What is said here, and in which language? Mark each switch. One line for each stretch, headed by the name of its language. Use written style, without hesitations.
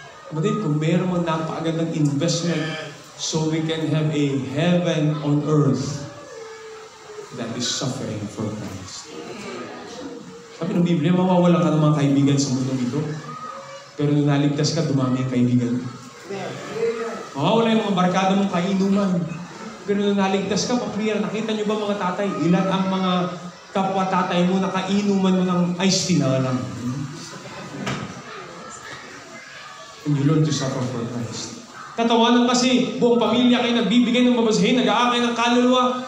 Filipino: Kapatid, kung meron mong napakagandang investment
English: so we can have a heaven on earth, that is suffering for Christ.
Filipino: Sabi ng Biblia, mawawala ka ng mga kaibigan sa mundo dito. Pero nung naligtas ka, dumami ang kaibigan. Mawawala yung mga barkada mong kainuman. Pero nung naligtas ka, papriya, nakita nyo ba mga tatay? Ilan ang mga kapwa tatay mo na kainuman mo ng iced tea na lang?
English: And you learn to suffer for Christ.
Filipino: Tatawanan kasi, buong pamilya kayo nagbibigay ng babasahin, nag-aakay ng kaluluwa.